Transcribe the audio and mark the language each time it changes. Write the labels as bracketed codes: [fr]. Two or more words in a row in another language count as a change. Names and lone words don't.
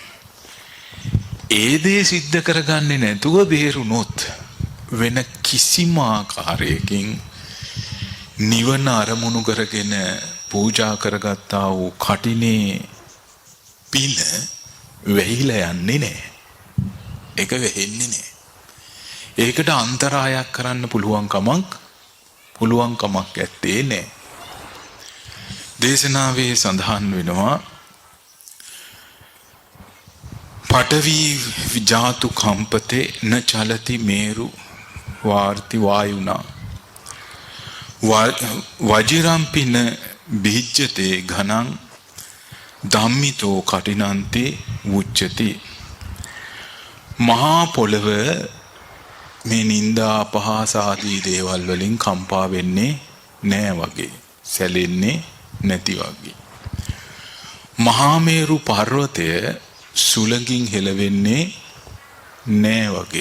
[si] ඒ දේ සිද්ධ කරගන්නේ නැතුව බේරුණොත් වෙන කිසිම ආකාරයකින් නිවන අරමුණු කරගෙන පූජා කරගත්තා වූ කටිනේ පින වෙහිලා යන්නේ නැහැ. ඒක වෙහෙන්නේ නැහැ. ඒකට අන්තරායක් කරන්න පුළුවන් කමක් ඇත්තේ නැහැ. දේශනාවේ සඳහන් වෙනවා [pi] පඨවි විජාතු කම්පතේ න චලති මේරු වාර්ති වායුනා වජිරම්පින බිජ්ජතේ ඝනං ධම්මිතෝ කටිනන්ති උච්චති. [si] මහා පොළව මේ නිന്ദා අපහාස ආදී දේවල් වලින් කම්පා වෙන්නේ නෑ වගේ, සැලෙන්නේ නැති වගේ. මහා මේරු පර්වතය සුළඟින් හෙලවෙන්නේ නෑ වගේ.